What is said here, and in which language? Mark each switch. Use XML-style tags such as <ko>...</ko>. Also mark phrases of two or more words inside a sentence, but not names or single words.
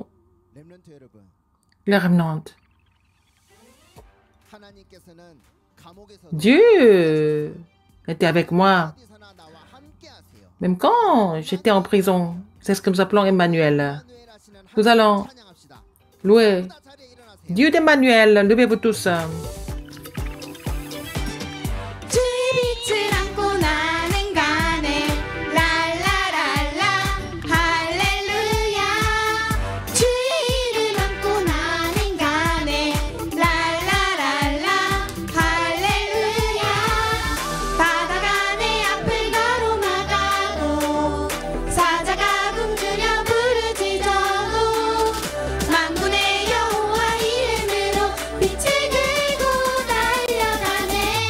<fr>Les remnants. Dieu était avec moi. Même quand j'étais en prison. C'est ce que nous appelons Emmanuel. Nous allons louer Dieu d'Emmanuel. Levez-vous tous.</fr> <ko>주의 빛을 안고 나는 가네 랄라랄라 할렐루야 주의 이름 안고 나는 가네 랄라랄라 할렐루야 바다가 내 앞을 가로막아도 사자가 굶주려 부르짖어도 만군의 여호와 이름으로 빛을 들고 달려가네</ko>